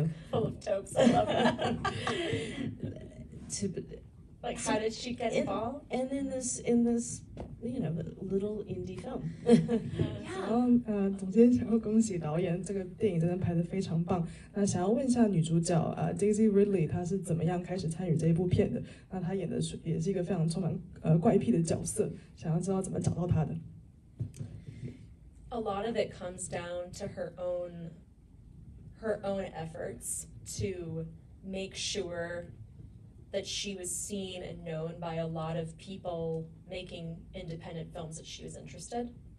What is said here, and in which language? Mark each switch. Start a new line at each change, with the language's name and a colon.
English: Full of tropes, I love that. Like, how did she get involved? And in this little indie film.
Chinese: 然后总监想要恭喜导演，这个电影真的拍得非常棒。那想要问一下女主角Daisy Ridley， 她是怎么样开始参与这一部片的？那她演的也是一个非常充满怪癖的角色，想要知道怎么找到她的。
English: A lot of it comes down to her own efforts to make sure that she was seen and known by a lot of people making independent films that she was interested.